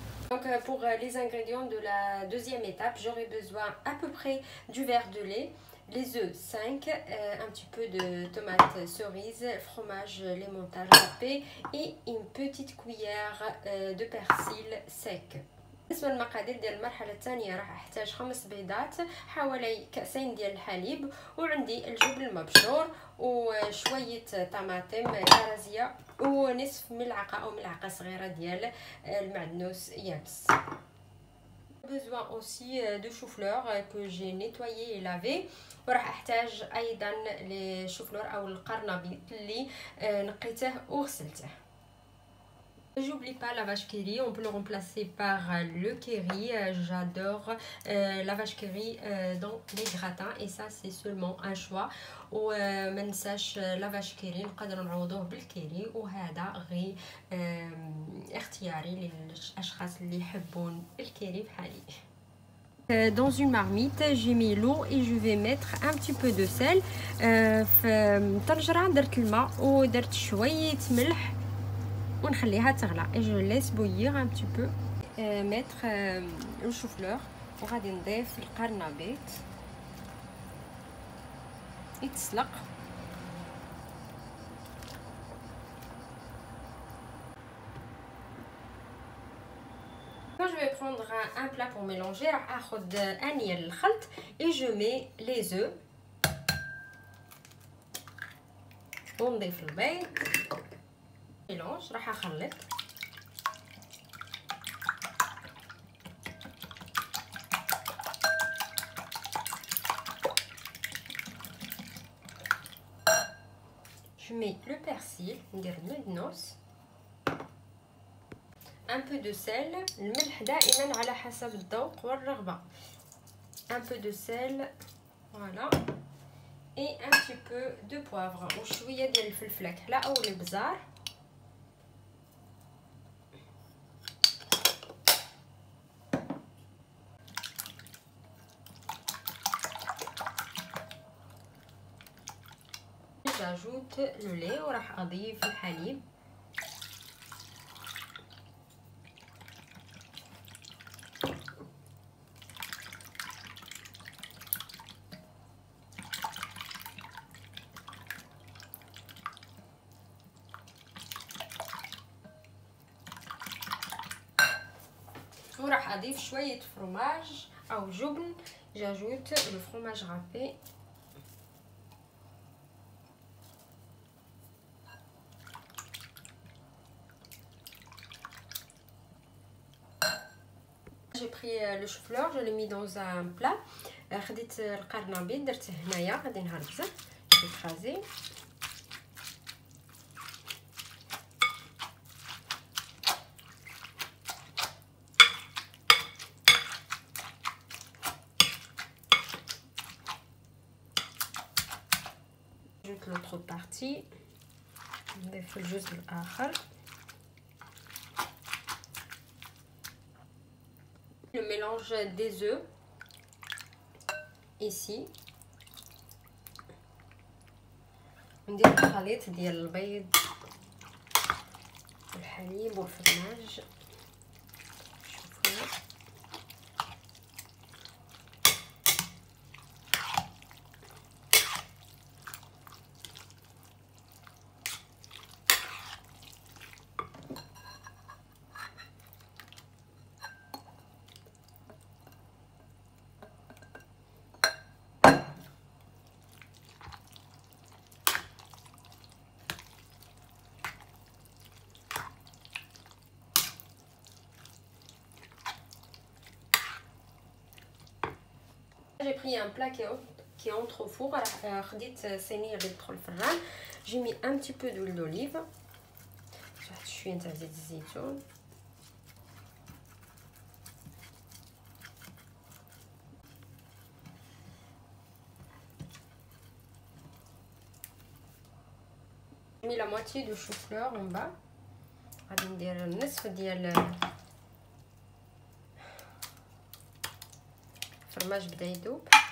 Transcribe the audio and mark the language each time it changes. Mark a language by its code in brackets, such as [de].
[fr] Donc pour les ingrédients de la deuxième étape, j'aurai besoin à peu près du verre de lait, les œufs 5, un petit peu de tomates cerises, fromage l'emmental râpé et une petite cuillère de persil sec. [ar] بالنسبه للمقادير ديال المرحله الثانيه راح احتاج 5 بيضات، حوالي كاسين ديال الحليب، وعندي الجبن المبشور وشويه طماطم كرزيه ونصف ملعقه او ملعقه صغيره ديال المعدنوس يابس. [fr] besoin aussi de chou-fleur que j'ai nettoyé et lavé. [ar] وراح احتاج ايضا للشوفلور او القرنبيط اللي نقيته وغسلته. [fr] J'oublie pas la vache qui rit, on peut le remplacer par le curry. J'adore la vache qui rit dans les gratins et ça c'est seulement un choix. [ar] وما ننساش لا vache qui rit نقدروا نعوضوه بالكيري وهذا غير اختياري للاشخاص اللي يحبون الكيري بحالي. [fr] Dans une marmite, j'ai mis l'eau et je vais mettre un petit peu de sel. [ar] في طنجرة درت الماء ودرت شوية ملح ونخليها تغلى. [fr] Et je laisse bouillir un petit peu. Mettre le chou-fleur [ar] وغادي نضيف القرنبيط يتسلق. [fr] Quand je vais prendre un plat pour mélanger, [ar] راح اخذ انية للخلط [fr] et je mets les œufs [ar] ونضيف البيض. mélange راح اخلط. [fr] Je mets le persil, [ar] ندير المدنوس. [fr] un peu de sel. [ar] الملح دائما على حسب الذوق والرغبة. [fr] un peu de sel, voilà. et un petit peu de poivre [ar] وشوية ديال الفلفل كحلة او البزار. [fr] j'ajoute le lait [ar] وراح اضيف الحليب. وراح اضيف شويه فرماج او جبن. [fr] j'ajoute le fromage râpé. j'ai pris le chou-fleur, je l'ai mis dans un plat. [ar] خديت القرنبيط درته هنايا غادي نهربزه écrasé. [fr] j'ajoute l'autre partie. [ar] نضيف الجزء الآخر. [fr] le mélange des œufs ici. [ar] ندير الخليط ديال البيض والحليب والفرماج. شوفوا [fr] j'ai pris un plat qui entre au four. [ar] خديت صينيه اللي تدخل في الفران. [fr] j'ai mis un petit peu d'huile d'olive. [ar] واحد شويه تاع زيت الزيتون. [fr] j'ai mis la moitié de chou-fleur en bas. [ar] غادي ندير النصف ديال الفرماج بدا يذوب.